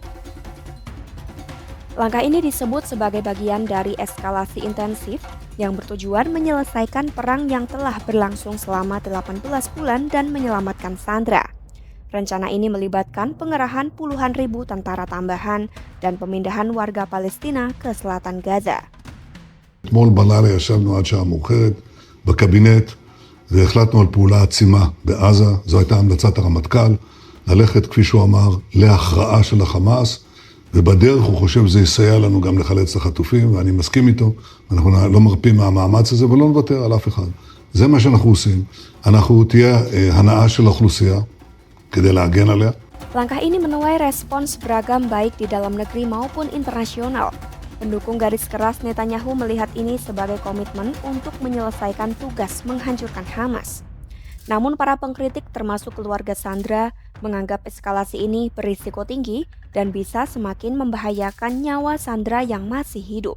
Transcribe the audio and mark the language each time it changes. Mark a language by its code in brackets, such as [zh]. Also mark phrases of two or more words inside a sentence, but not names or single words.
[id] Langkah ini disebut sebagai bagian dari eskalasi intensif yang bertujuan menyelesaikan perang yang telah berlangsung selama 18 bulan dan menyelamatkan sandera. Rencana ini melibatkan pengerahan puluhan ribu tentara tambahan dan pemindahan warga Palestina ke selatan Gaza. [he] אתמול בלילה ישבנו עד שעה מאוחרת בקבינט והחלטנו על פעולה עצימה בעזה. זו הייתה המלצת הרמטכ"ל, ללכת, כפי שהוא אמר, להכרעה של החמאס. ובדרך הוא חושב שזה יסייע לנו גם לחלץ לחטופים, ואני מסכים איתו, אנחנו לא מרפים מהמאמץ הזה ולא נוותר על אף אחד. זה מה שאנחנו עושים. אנחנו תהיה הנאה של האוכלוסייה כדי להגן עליה. [id] Langkah ini menuai respons beragam baik di dalam negeri maupun internasional. Pendukung garis keras Netanyahu melihat ini sebagai komitmen untuk menyelesaikan tugas menghancurkan Hamas. Namun para pengkritik termasuk keluarga sandera menganggap eskalasi ini berisiko tinggi dan bisa semakin membahayakan nyawa sandera yang masih hidup.